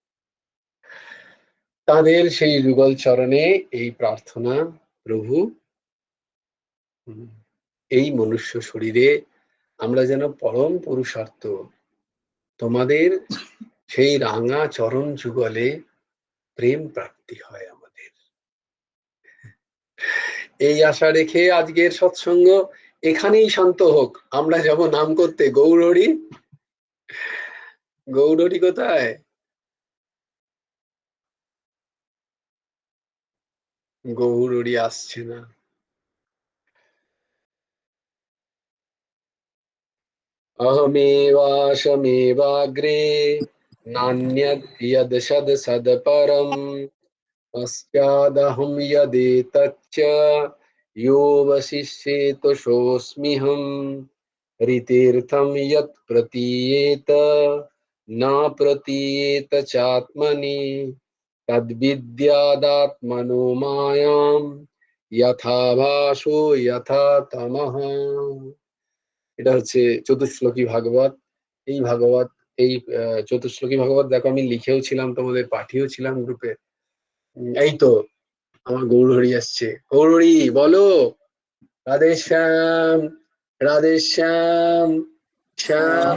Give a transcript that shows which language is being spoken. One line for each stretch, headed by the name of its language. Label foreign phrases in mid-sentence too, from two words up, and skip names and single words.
Bangla: তাদের সেই যুগল চরণে এই প্রার্থনা, প্রভু এই মনুষ্য শরীরে আমরা যেন পরম পুরুষার্থ তোমাদের সেই রাঙা চরণ যুগলে প্রেম প্রাপ্তি হয় আমাদের, এই আশা রেখে আজকের সৎসঙ্গ এখানেই শান্ত হোক, আমরা যাব নাম করতে। গৌরহরি, গৌরহরি কোথায়? গৌরহরি আসছে না।
Sanskrit: अहमेवाशमेवाग्रे नान्यत् यद् सदपरम् अस्यादहं यदेतच्च यो वशिष्येत सोऽस्म्यहम् ऋतीर्थं यत् प्रतीयेत न प्रतीयेत चात्मनि तद्विद्यादात्मनो मायां यथा भासो यथा तमः।
Bangla: এটা হচ্ছে চতুশ্লোকী ভাগবত। এই ভাগবত, এই চতুশ্লোকী ভাগবত দেখো আমি লিখেও ছিলাম, তোমাদের পাঠিয়েও ছিলাম গ্রুপে। এই তো আমার গৌরহরি আসছে। গৌরহরি বলো, রাধে শ্যাম, রাধে শ্যাম, শ্যাম